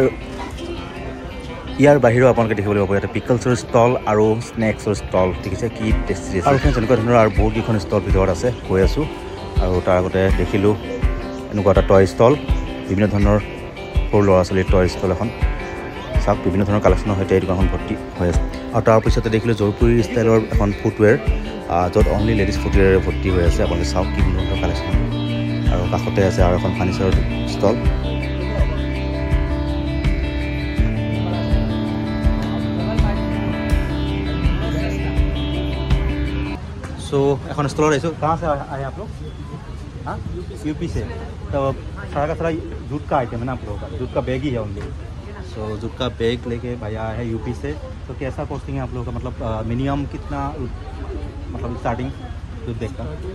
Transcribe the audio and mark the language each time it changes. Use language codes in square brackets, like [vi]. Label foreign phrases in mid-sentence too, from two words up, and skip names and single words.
[as] ইয়াৰ বাহিৰেও আপোনালোকে দেখিবলৈ পাব ইয়াতে পিকলছৰ ষ্টল আৰু স্নেক্সৰ ষ্টল ঠিক আছে কি টেষ্টি আৰু এনেকুৱা ধৰণৰ আৰু বহুতকেইখন ষ্টল ভিতৰত আছে গৈ আছোঁ আৰু তাৰ আগতে দেখিলোঁ এনেকুৱা এটা [en] toy stall [as] বিভিন্ন ধৰণৰ সৰু ল'ৰা ছোৱালীৰ [en] toy stall [as] এখন চাওক বিভিন্ন ধৰণৰ কালেকশ্যনৰ সৈতে এই দোকানখন ভৰ্তি হৈ আছে আৰু তাৰ পিছতে দেখিলোঁ জয়পুৰী ষ্টাইলৰ এখন ফুটৱেৰ য'ত [en] only ladies footwear [as] ভৰ্তি হৈ আছে আপোনালোকে চাওক কি সুন্দৰ কালেকশ্যন আৰু কাষতে আছে আৰু এখন ফাৰ্ণিচাৰৰ ষ্টল [hi] सो [as] এখন ষ্টলত আহিছোঁ [hi] कहाँ से आए आप लोग हाँ यूपी से तो सारा का सारा जूट का आइटम है ना आप लोगों का जूट का बैग ही है ओनली सो जूट का बैग लेके भैया है यूपी से तो कैसा कॉस्टिंग है आप लोगों का मतलब मिनिमम कितना मतलब [en] starting jute bag [hi] का